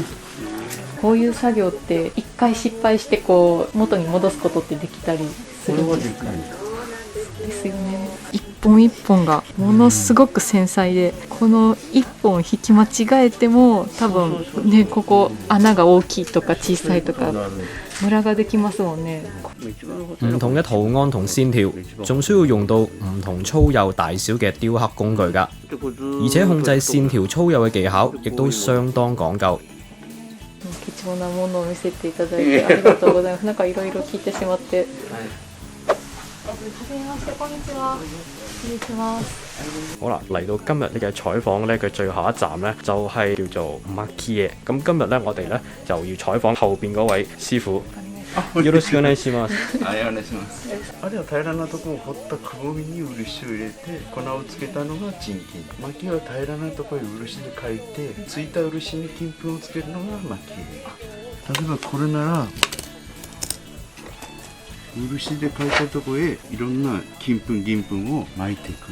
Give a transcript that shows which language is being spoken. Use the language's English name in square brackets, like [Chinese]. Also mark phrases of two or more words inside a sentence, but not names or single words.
[Japanese] こういう作業って一回失敗してこう元に戻すことってできたりするんですか？ですよね。一本一本がものすごく繊細で、この一本引き間違えても多分ね、ここ穴が大きいとか小さいとかムラができますもんね。 [Cantonese] 唔同嘅圖案同線條，仲需要用到唔同粗幼大小嘅雕刻工具㗎，而且控制線條粗幼嘅技巧亦都相當講究。 [Japanese] 貴重なものを見せていただいてありがとうございます。なんかいろいろ聞いてしまって。はじめまして、こんにちは。失礼します。 [Cantonese] 好啦，嚟到今日呢嘅採訪咧嘅最後一站咧，就係叫做 Maki 嘅。咁今日咧，我哋咧就要採訪後邊嗰位師傅。 [Japanese] よろしくお願いします。はい、お願いします。あれは平らなところを掘ったくぼみに漆を入れて粉をつけたのが沈金。薪は平らなところに漆で描いて、ついた漆に金粉をつけるのが薪。例えばこれなら漆で描いたところへいろんな金粉銀粉を巻いていく。